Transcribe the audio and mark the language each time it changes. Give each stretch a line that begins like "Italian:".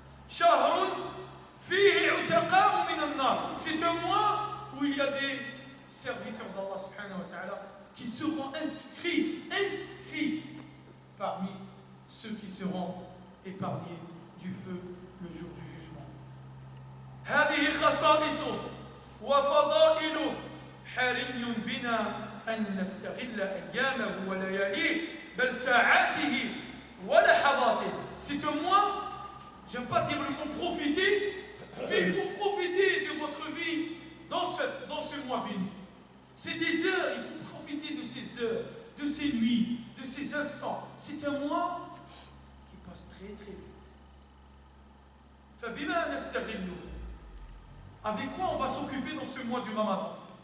Arabic: Shahrun fihi utaqa'u min an-nar,
French: c'est un mois où il y a des serviteurs d'Allah subhanahu wa ta'ala qui seront inscrits parmi ceux qui seront épargnés du feu le jour du jugement.
Arabic: هذه خصائصه وفضائله حري بنا أن نستغل أيامه ولياليه بل ساعاته ولحظاته.
French: C'est un mois, j'aime pas dire le mot profiter, mais il faut profiter de votre vie dans ce mois béni. C'est des heures, il faut profiter de ces heures, de ces nuits, de ces instants. C'est un mois qui passe très très vite.
Arabic: فبما نستغله,
French: avec quoi on va s'occuper dans ce mois du Ramadan?